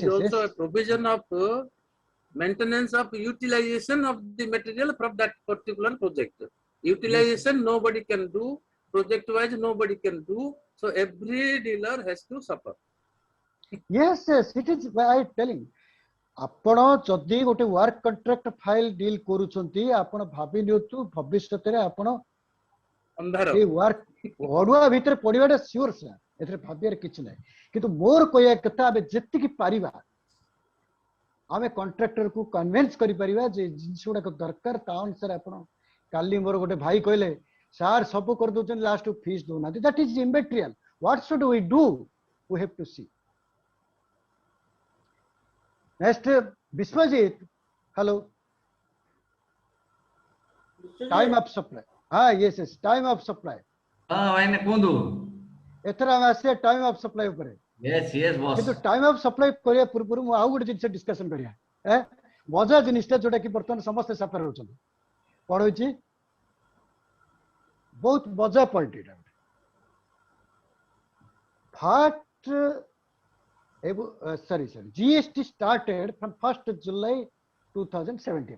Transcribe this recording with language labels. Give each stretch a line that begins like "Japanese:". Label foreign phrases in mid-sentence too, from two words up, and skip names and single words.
English: is also a provision of maintenance of utilization of the material from that particular project. Utilization nobody can do, project wise nobody can do, so every dealer has to suffer. Yes, it is why I telling.
Odia: ଆପଣ ଯଦି ଗୋଟେ
English: work contract file deal
Odia: କରୁଛନ୍ତି, ଆପଣ ଭାବି ନିଅନ୍ତୁ ଭବିଷ୍ୟତରେ ଆପଣ ଏ ୱାର୍କ ଅଡୁଆ ଭିତରେ ପଡିବାଟା
English: sure sir,
Odia: ଏଥିରେ ଭାବିବାର କିଛି ନାହିଁ। କିନ୍ତୁ ମୋର କହିବା କଥା, ଆମେ ଯେତିକି ପାରିବା ଆମେ କଣ୍ଟ୍ରାକ୍ଟରକୁ କନଭିନ୍ସ କରିପାରିବା ଯେ ଜିନିଷ ଗୁଡାକ ଦରକାର, ତା ଅନୁସାରେ ଆପଣ। କାଲି ମୋର ଗୋଟେ ଭାଇ କହିଲେ, ସାର୍ ସବୁ କରିଦଉଛନ୍ତି, ଲାଷ୍ଟକୁ ଫିସ୍ ଦଉନାହାନ୍ତି।
English: That is immaterial. What should we do? We have to see. Next, Biswajit. Hello. Time of supply. Yes. Time of supply.
Odia: ଭାଇନା କୁହନ୍ତୁ। ଏଥର ଆମେ ଆସିବା
English: time of supply
Odia: ଉପରେ।
English: yes boss।
Odia: କିନ୍ତୁ
English: time of supply
Odia: କରିବା ପୂର୍ବରୁ ମୁଁ ଆଉ ଗୋଟେ ଜିନିଷ ଡିସ୍କସନ କରିବା। ମଜା ଜିନିଷଟା ଯୋଉଟା କି ବର୍ତ୍ତମାନ ସମସ୍ତେ ସାଫର ହଉଛନ୍ତି। କଣ ହଉଛି? ବହୁତ ମଜା ପଏଣ୍ଟ ଏଇଟା।
English: GST started from 1st July 2017.